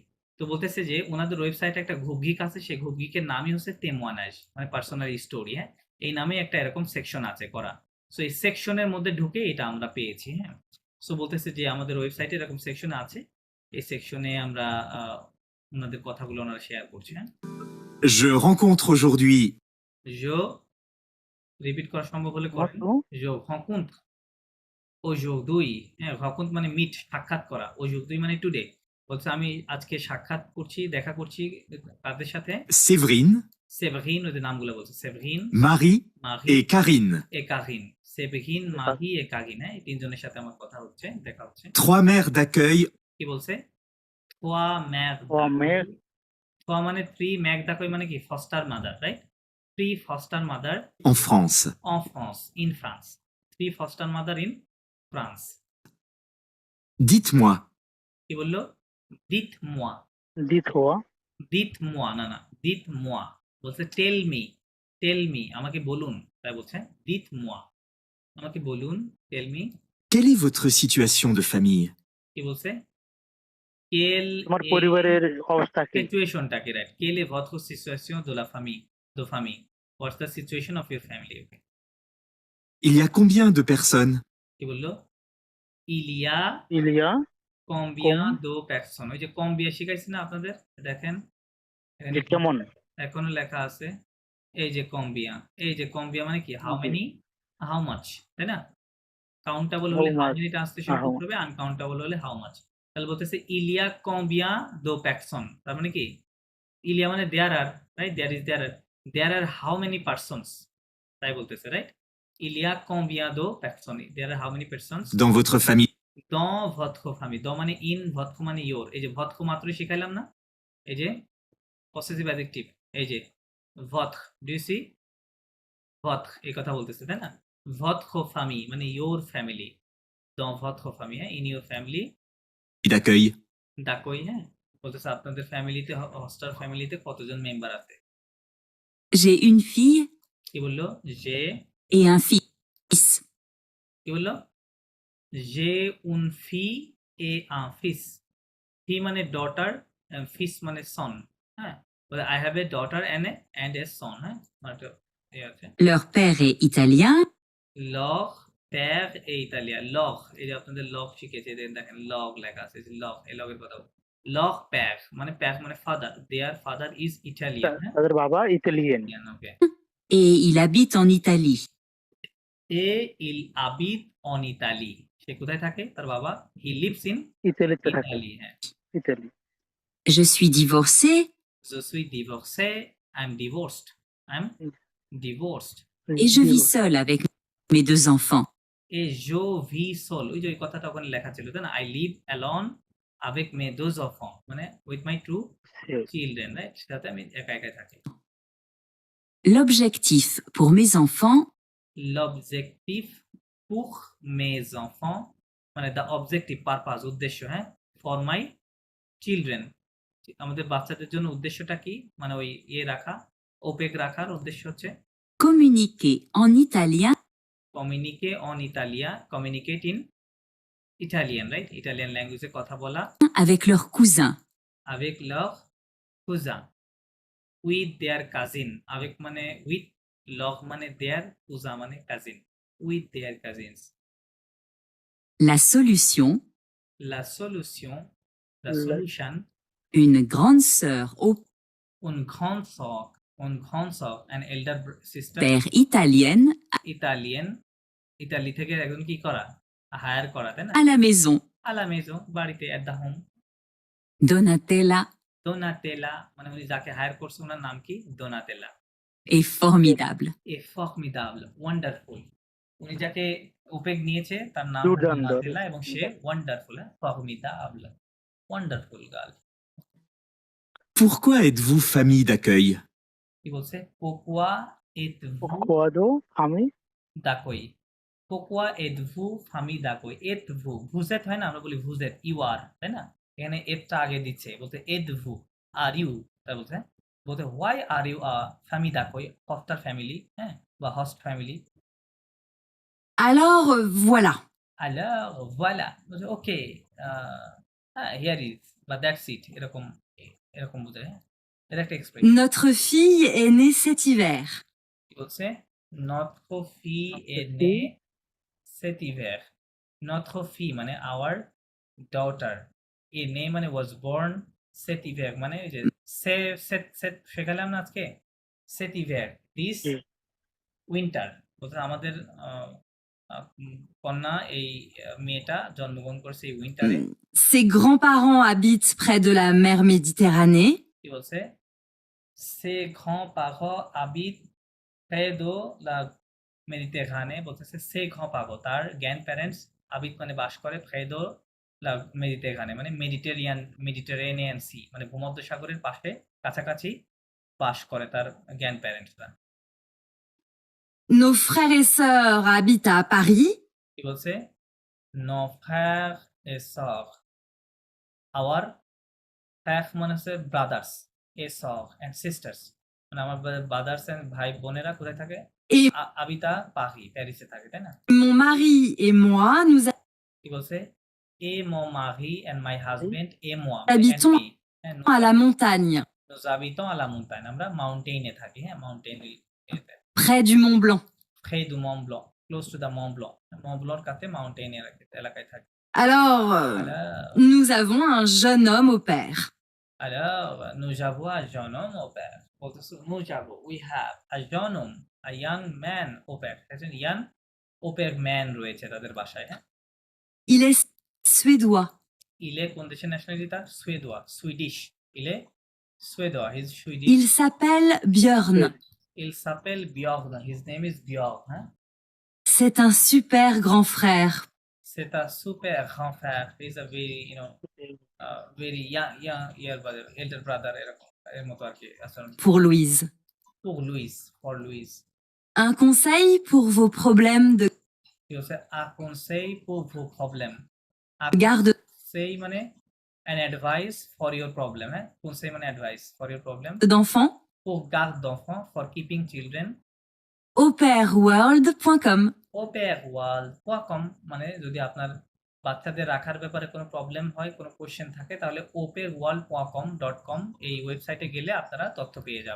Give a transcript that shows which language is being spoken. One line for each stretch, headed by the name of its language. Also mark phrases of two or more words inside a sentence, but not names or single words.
Bangla: তো বলতেছে যে উনাদের ওয়েবসাইটে একটা রুব্রিক আছে, সেই রুব্রিকের নামই হচ্ছে তেমওয়ানাজ মানে
English: personal story,
Bangla: হ্যাঁ? এই নামে একটা এরকম সেকশন আছে করা। সো এই সেকশনের মধ্যে ঢুকে এটা আমরা পেয়েছি, হ্যাঁ? সো বলতেছে যে আমাদের ওয়েবসাইটে এরকম সেকশন আছে। এই সেকশনে আমরা উনাদের কথাগুলো ওনারা শেয়ার করছে, হ্যাঁ?
French: je rencontre aujourd'hui
Bangla: Je রিপিট করা সম্ভব হলে করেন। মতো
French: Je rencontre aujourd'hui,
Bangla: হ্যাঁ? rencontre মানে মিট, সাক্ষাৎ করা। aujourd'hui মানে টুডে। বলছে আমি আজকে সাক্ষাৎ করছি, দেখা করছি কাদের সাথে?
French: Séverine,
Bangla: সেভরিন, ওই যে নামগুলো বলছে। সেভরিন,
French: Marie
Bangla: মাহি
French: et Karine,
Bangla: et Karine। সেভরিন, মাহি et Karine, হ্যাঁ? এই ৩ জনের সাথে আমার কথা হচ্ছে, দেখা হচ্ছে।
French: trois mères d'accueil
Bangla: কি বলছে?
French: trois mères
Bangla: ও মেয়ে d'accueil। trois মানে 3,
French: mère d'accueil
Bangla: মানে কি?
English: foster mother, রাইট? 3 foster mother
French: en France. en France,
English: in France। 3 foster mother in France।
French: Dites-moi,
Bangla: কি বললো?
French: dites-moi,
Bangla: দিত হওয়া,
French: dites-moi,
Bangla: না, না,
French: dites-moi
Bangla: বলছে
English: tell me,
Bangla: আমাকে বলুন, তাই বলছে
French: dites-moi,
Bangla: আমাকে বলুন,
English: tell me।
French: quelle est votre situation de famille?
Bangla: কি বলছে? quelle তোমার
French: est
Bangla: পরিবারের অবস্থা কি? সিচুয়েশনটাকে, রাইট?
French: quelle est votre situation de la famille, de famille,
English: what's the situation of your family, okay?
French: Il y a combien de personnes?
Bangla: কি বললো?
French: il y a ইলিয়া combien de personnes,
Bangla: ওই যে combien শিখাইছি না আপনাদের, দেখেন এখানে যে কেমন? এখনো লেখা আছে এই যে combien, এই যে combien মানে কি
English: how many, how much,
Bangla: তাই না? কাউন্টেবল হলে
English: how many
Bangla: ট্রান্সলেশন
English: how
Bangla: করতে হবে, আনকাউন্টেবল হলে
English: how much।
Bangla: তাহলে বলতেছে
French: il y a combien de personnes,
Bangla: তার মানে কি
French: il y a
Bangla: মানে
English: there are,
Bangla: রাইট?
English: there are how many persons,
Bangla: তাই বলতেছে, রাইট?
French: il y a combien de personnes,
English: there are how many persons
French: Dans votre famille, dans votre famille।
Bangla: দ মানে in, votre মানে your, এই যে votre মাত্রই শিখাইলাম না, এই যে
English: possessive adjective,
Bangla: এই যে votre,
English: do you see?
Bangla: votre এই কথা বলতেছে, তাই না?
French: votre famille
Bangla: মানে
English: your family,
French: dans votre famille,
Bangla: হ্যাঁ?
English: in your family
French: d'accueil, d'accueil,
Bangla: হ্যাঁ? বলতেছে আপনাদের ফ্যামিলিতে, হস্টার ফ্যামিলিতে কতজন মেম্বার আছে?
French: J'ai une fille
Bangla: কি বললো?
French: j'ai et un fils.
Bangla: কি বললো?
French: j'ai une fille et un fils।
Bangla: fille মানে ডটার, ফিস মানে সন, হ্যাঁ?
English: বলে I have a daughter and a son,
Bangla: হ্যাঁ? একটা এই আছে।
French: Leur père est italien leur père est italien,
Bangla: leur এই যে আপনাদের লগ শিখেছে, দেখেন লগ লেখা আছে, লগ, এই লগের কথা বলছি।
French: leur père
English: মানে père মানে ফাদার, their father is Italian,
Bangla: হ্যাঁ? তাদের বাবা ইতালিয়ান। ওকে।
French: et il habite en Italie. et il habite en Italie,
Bangla: সে কোথায় থাকে? তার বাবা
English: he lives in
Bangla: ইতালিতে থাকে, Italy, হ্যাঁ। ইতালি।
French: Je suis divorcée je suis divorcé,
English: I'm divorced, I'm divorced।
French: et je vis seule avec mes 2 enfants. et je vis seul,
Bangla: ওই যে ওই কথাটা ওখানে লেখা ছিল, তাই না?
English: I live alone
French: avec mes 2 enfants
English: মানে with my 2 children, রাইট?
Bangla: সাথে আমি একা একাই থাকি।
French: L'objectif pour mes enfants l'objectif pour mes enfants মানে
English: the objective, purpose,
Bangla: উদ্দেশ্য, হ্যাঁ?
English: for my children,
Bangla: আমাদের বাচ্চাদের জন্য উদ্দেশ্যটা কি? মানে ওই রাখা, ওপেক রাখার উদ্দেশ্য হচ্ছে
French: Communiquer en italien communiquer en italien,
English: communicate in Italian, right? Italian language
Bangla: কথা বলা
French: avec leurs cousins. avec leur cousin,
English: with their cousin. avec মানে with, leur মানে their, cousin মানে cousin, with their cousins.
French: La solution, La solution, la La- solution, une grande sœur au une grande sœur,
English: an elder sister,
French: père italienne
Bangla: ইতালিয়ান, ইতালি থেকে একজন কি করা, হায়ার করা, তাই না?
French: à la maison. à la maison,
Bangla: বাড়িতে,
English: at the home.
French: Donatella
Bangla: দোনাতেলা মানে উনি যাকে হায়ার করছে ওনার নাম কি? দোনাতেলা।
French: est formidable. est formidable,
Bangla: ওয়ান্ডারফুল। উনি যাকে ওপেক নিয়েছে তার নাম দুর্দান্ত। দোনাতেলা এবং সে ওয়ান্ডারফুল, ফর্মিদাবল,
English: wonderful girl.
French: Pourquoi êtes-vous famille d'accueil?
Bangla: কি বলছে?
French: pourquoi êtes-vous Quando আমি d'accueil, pourquoi êtes-vous famille d'accueil, êtes-vous,
Bangla: ভুজেত হয় না, আমরা বলি ভুজেত,
English: you are,
Bangla: তাই না? এখানে এতটা আগে দিচ্ছে, বলতে
French: êtes-vous,
English: are you,
Bangla: তাই বলছে বলতে
English: why are you
French: famille d'accueil,
English: foster family,
Bangla: হ্যাঁ, বা
English: host family.
French: Alors voilà. Alors voilà,
Bangla: বলছে ওকে, হ্যাঁ,
English: here is
Bangla: বা
English: that's it,
Bangla: এরকম এরকম বোঝায়, হ্যাঁ? এটা একটা এক্সপ্রেশন।
French: Notre fille est née cet hiver.
Bangla: কি বলছে?
French: notre fille est née cet hiver. notre fille
Bangla: মানে
English: our daughter,
French: est née
Bangla: মানে
English: was born,
French: cet hiver
Bangla: মানে ওই যে set শেখালাম না আজকে,
French: cet hiver,
English: this
Bangla: জি। winter, বলতে আমাদের কন্যা এই মেয়েটা জন্মগ্রহণ করছে এই উইন্টারে।
French: Ses grands-parents habitent près de la mer Méditerranée.
Bangla: কি বলছে?
French: ses grands-parents habitent près de la Méditerranée, বলতেছে ses grands-parents,
Bangla: তার
English: grand parents,
Bangla: হাবিট মানে বাস করে,
French: près de la Méditerranée
Bangla: মানে
English: Mediterranean Sea
Bangla: মানে ভূমধ্যসাগরের পাশে কাছাকাছি বাস করে তার
English: grand parents.
French: Nos frères et sœurs habitent à Paris.
Bangla: কি বলছে?
French: nos frères et sœurs, our frères
Bangla: মানে হচ্ছে
French: ব্রাদার্স, et sœurs
English: and sisters
Bangla: মানে আমার
English: brothers and
Bangla: ভাই বোনেরা কোথায় থাকে?
French: Et habitent Paris,
Bangla: প্যারিসে থাকে, তাই না?
French: mon mari et moi, nous
Bangla: কি বলছে?
French: et mon mari
English: and my husband
French: et moi Habitons
English: and me,
Bangla: হ্যাঁ,
French: habitons à la montagne, nous habitons à la montagne,
Bangla: আমরা মাউন্টেইনে থাকি, হ্যাঁ, মাউন্টেইন
French: près du Mont Blanc. près du Mont Blanc,
English: close to the Mont Blanc, Mont Blanc
Bangla: কাছে মাউন্টেইন এলাকায় থাকি।
French: Alors, Alors, nous avons un jeune homme au père. alors nous avons un jeune homme au père, বলতেছে nous avons,
English: we have a
French: jeune homme,
English: a young man
French: au père,
English: একজন young
French: au père
English: man
Bangla: রয়েছে তাদের বাসায়, হ্যাঁ।
French: Il est suédois.
Bangla: ইলে কোন দেশের ন্যাশনালিটি তার? সুয়েদোয়া, সুইডিশ।
French: il est suédois,
English: he is Swedish.
French: Il s'appelle Björn. Il s'appelle Björn,
English: his name is Björn, hein?
French: C'est un super grand frère. C'est un super grand frère,
English: he is a very, very young brother, elder brother,
Bangla: এরকম এর মতো আর কি আচরণ।
French: Pour Louise.
English: for Louise.
French: Un conseil pour vos problèmes de
Bangla: কি হচ্ছে?
French: a conseil pour vos problèmes. a garde
English: conseil মানে an advice for your problem,
Bangla: হ্যাঁ?
English: conseil মানে advice for your problem.
French: d'enfants. pour garde d'enfants,
English: for keeping children. aupairworld.com.
Bangla: aupairworld.com মানে যদি আপনার বাচ্চাদের রাখার ব্যাপারে কোনো প্রবলেম হয়, কোনো কোশ্চেন থাকে, তাহলে aupairworld.com এই ওয়েবসাইটে গেলে আপনারা তথ্য পেয়ে যাবেন।